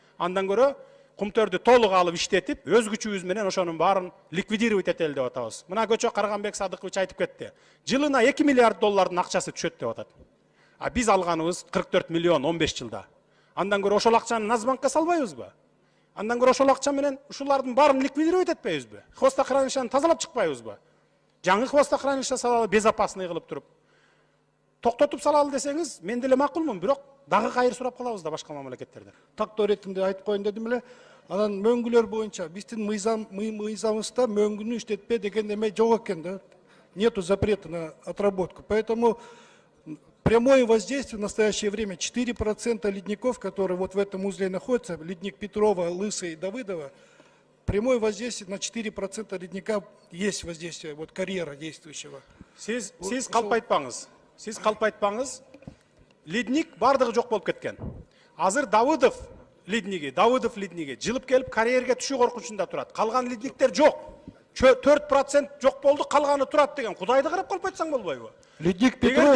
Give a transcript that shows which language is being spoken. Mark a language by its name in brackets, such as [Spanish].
[Kyrgyz] Андан көрө кумтөрдү толук алып иштетип, өз күчүбүз менен ошонун баарын ликвидировать этели деп атабыз. Мына Көчө Карганбек Садыкович айтып кетти. Жылына 2 миллиард доллардын акчасы түшөт деп атат. А биз алганыбыз 44 миллион 15 жылда. Андан көрө ошол акчаны Нацбанкка салбайбызбы? Андан көрө ошол акча менен ушулардын баарын ликвидировать этпейбизби? Хвостохранилищаны тазалап чыкпайбызбы? Жаңы хвостохранилище салалы безопасный кылып туруп. Токтотуп салалы десеңиз, мен деле макулмун, бирок дагы кайыр сурап калабыз да башка мамлекеттерден. Тактоо иретинде айтып коеюн дедим эле. Анан мөңгүлөр боюнча биздин мыйзамыбызда мөңгүнү иштетпе деген эме жок экен да. [Russian] Нету запрета на отработку. Поэтому прямое воздействие в настоящее время 4% ледников, которые вот в этом узле находятся, ледник Петрова, Лысый и Давыдова, прямое воздействие на 4% ледника есть воздействие, вот карьера действующего. [Kyrgyz] Сиз калпайтпаңыз. Сиз калпайтпаңыз. Ледник бардыгы жок болуп кеткен. Азыр Давыдов ледниги жылып келип карьерге түшүү коркунучунда турат. Калган ледниктер жок. 4% жок болду, калганы турат деген. Кудайды карап калпайтсаң болбойбу? Ледник Петрова...